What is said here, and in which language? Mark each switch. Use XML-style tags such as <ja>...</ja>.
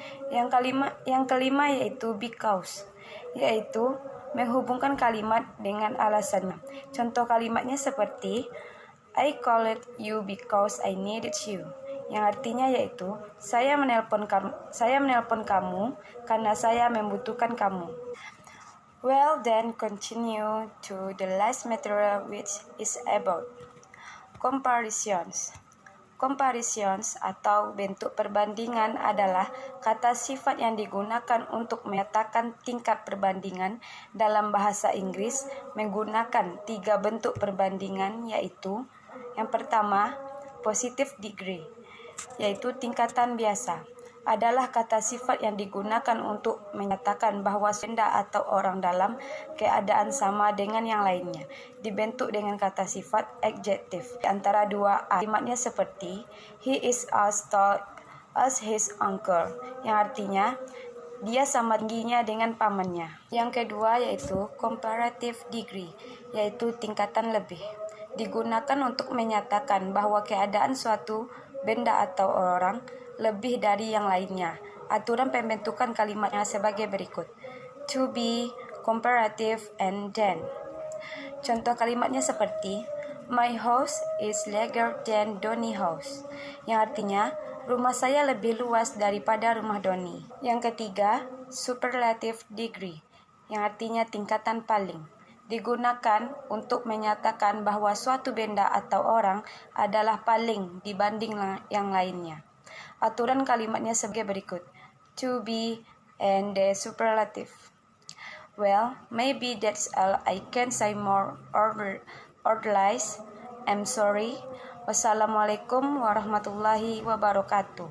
<id>Yang kelima yaitu because, yaitu menghubungkan kalimat dengan alasannya. Contoh kalimatnya seperti</id> <en>I called you because I needed you,</en> <id>yang artinya yaitu saya menelpon kamu karena saya membutuhkan kamu.</id> <en>Well, then continue to the last material, which is about comparisons.</en> <id>Comparisons atau bentuk perbandingan adalah kata sifat yang digunakan untuk menyatakan tingkat perbandingan. Dalam bahasa Inggris menggunakan 3 bentuk perbandingan, yaitu yang pertama, positive degree, yaitu tingkatan biasa. Adalah kata sifat yang digunakan untuk menyatakan bahwa benda atau orang dalam keadaan sama dengan yang lainnya. Dibentuk dengan kata sifat adjektif. Antara dua kalimatnya seperti</id> <en>he is as tall as his uncle,</en> <id>yang artinya dia sama tingginya dengan pamannya. Yang kedua yaitu comparative degree, yaitu tingkatan lebih. Digunakan untuk menyatakan bahwa keadaan suatu benda atau orang lebih dari yang lainnya. Aturan pembentukan kalimatnya sebagai berikut.</id> <en>To be, comparative, and then.</en> <id>Contoh kalimatnya seperti</id> <en>my house is larger than Donny house,</en> <id>yang artinya rumah saya lebih luas daripada rumah Doni. Yang ketiga, superlative degree, yang artinya tingkatan paling. Digunakan untuk menyatakan bahwa suatu benda atau orang adalah paling dibanding yang lainnya. Aturan kalimatnya sebagai berikut.</id> <en>To be and the superlative. Well, maybe that's all I can say more or less. I'm sorry.</en> <ar>Wassalamualaikum warahmatullahi wabarakatuh.</ar>